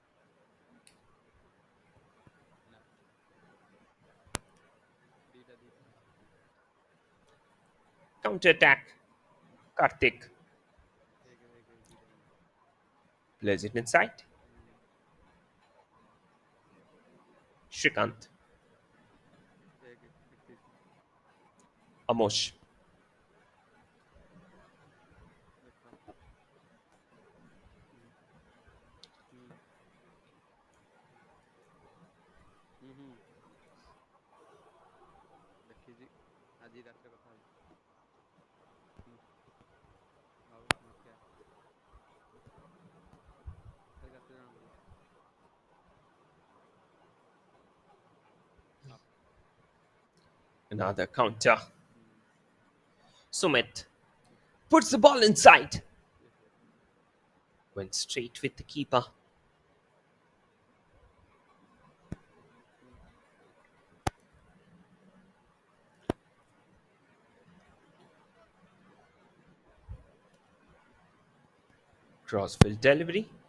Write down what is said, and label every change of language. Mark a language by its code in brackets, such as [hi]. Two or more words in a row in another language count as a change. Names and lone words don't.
[en] Counter attack. Karthik plays it inside. Shrikant. Amosh. [or] ଦେଖିଛି ଆଜି ରାତିରେ କଥା ହେଉଛି ଆଉ ଦେଖିବା କାଲି ରାତିରେ ଜଣାପଡ଼ିବ [en] Another counter. Sumit puts the ball inside. Went straight with the keeper. Crossfield delivery.